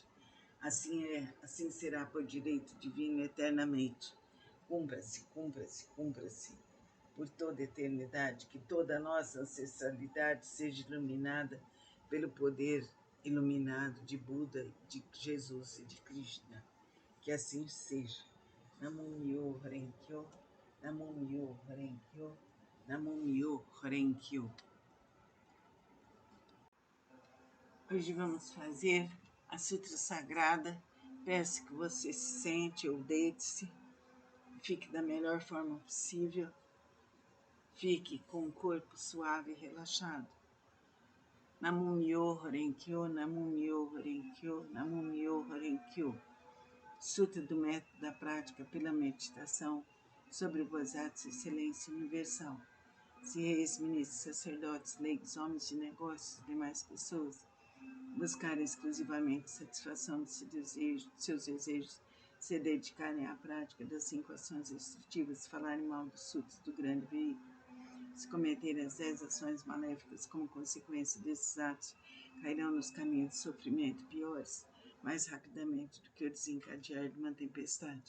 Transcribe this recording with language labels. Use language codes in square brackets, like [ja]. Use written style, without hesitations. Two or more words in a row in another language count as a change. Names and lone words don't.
[pt] Assim é, assim será por direito divino eternamente. Cumpra-se, cumpra-se, cumpra-se por toda a eternidade, que toda a nossa ancestralidade seja iluminada pelo poder iluminado de Buda, de Jesus e de Krishna. Que assim seja. [ja] Namo Myo Horenkyo, Namo Myo Horenkyo, Namo Myo Horenkyo. [pt] Hoje vamos fazer a Sutra Sagrada. Peço que você se sente ou deite-se, fique da melhor forma possível, fique com o corpo suave e relaxado. [ja] Namo Myo Horenkyo, Namo Myo Horenkyo, Namo Myo Horenkyo. [pt] Sutra do método da prática pela meditação sobre o Bodhisattva Excelência Universal. Se reis, ministros, sacerdotes, leigos, homens de negócios e demais pessoas buscarem exclusivamente satisfação de seus desejos, se dedicarem à prática das 5 ações restritivas, falarem mal dos sutras do grande veículo, se cometerem as 10 ações maléficas como consequência desses atos, cairão nos caminhos de sofrimento piores, mais rapidamente do que o desencadear de uma tempestade.